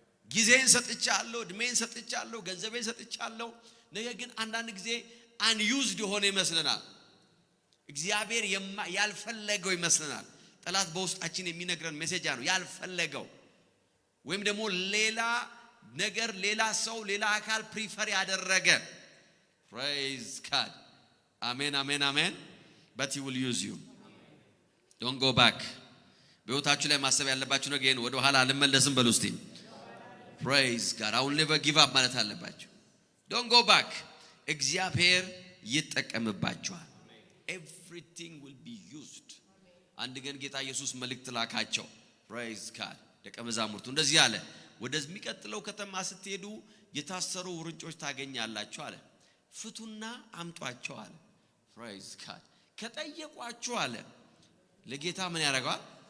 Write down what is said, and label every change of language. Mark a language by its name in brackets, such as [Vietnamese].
[Amharic] ጊዜን ሰጥቻለሁ፣ እድሜን ሰጥቻለሁ፣ ገንዘቤን ሰጥቻለሁ። ነገር ግን አንዳንድ ጊዜ unused የሆነ ይመስለናል። እግዚአብሔር ያልፈለገው ይመስለናል። ጠላት በውስጣችን የሚነግረን ሜሴጅ ነው ያልፈለገው። ወይም ደግሞ ሌላ ነገር፣ ሌላ ሰው፣ ሌላ አካል ፕሪፈር ያደረገ። [English] praise God. [Amharic] አሜን አሜን አሜን። [English] but he will use you. don't go back. [Amharic] በሕይወታችሁ ላይ ማሰብ ያለባችሁ ነገር ይሄን ወደ ኋላ አልመለስም በሉ እስቲ። [English] praise God. I will never give up [Amharic] ማለት አለባችሁ። [English] don't go back. [Amharic] እግዚአብሔር ይጠቀምባችኋል። [English] everything will be used. [Amharic] አንድ ቀን ጌታ ኢየሱስ መልእክት ላካቸው። [English] praise God. [Amharic] ደቀ መዛሙርቱ እንደዚህ አለ፣ ወደሚቀጥለው ከተማ ስትሄዱ የታሰሩ ውርንጮች ታገኛላችሁ አለ። ፍቱና አምጧቸው አለ። praise God. ከጠየቋችሁ አለ ለጌታ ምን ያደርጋል?